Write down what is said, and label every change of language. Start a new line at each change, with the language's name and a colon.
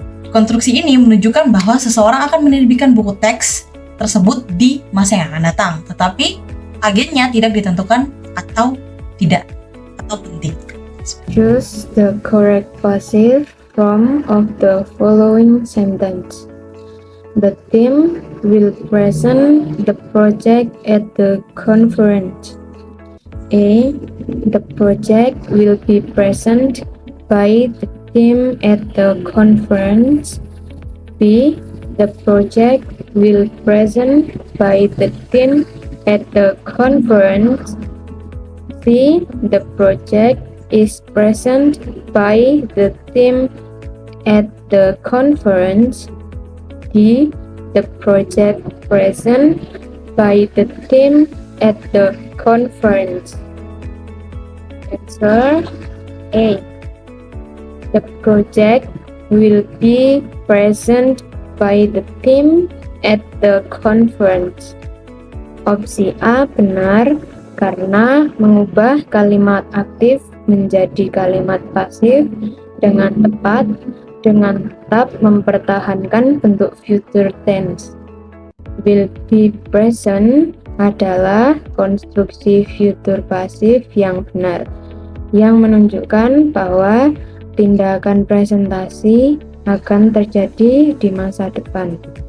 Indonesian: Konstruksi ini menunjukkan bahwa seseorang akan menerbitkan buku teks tersebut di masa yang akan datang, tetapi agennya tidak ditentukan atau tidak atau penting.
English: Choose the correct passive form of the following sentence. The team will present the project at the conference. A. The project will be present by the team at the conference. B. The project will present by the team at the conference. C. The project is present by the team at the conference. D. The project present by the team at the conference. Answer A. The project will be present by the team at the conference.
Indonesian: Opsi A benar karena mengubah kalimat aktif menjadi kalimat pasif dengan tepat dengan tetap mempertahankan bentuk future tense.
English: Will be present
Indonesian: adalah konstruksi future pasif yang benar, yang menunjukkan bahwa tindakan presentasi akan terjadi di masa depan.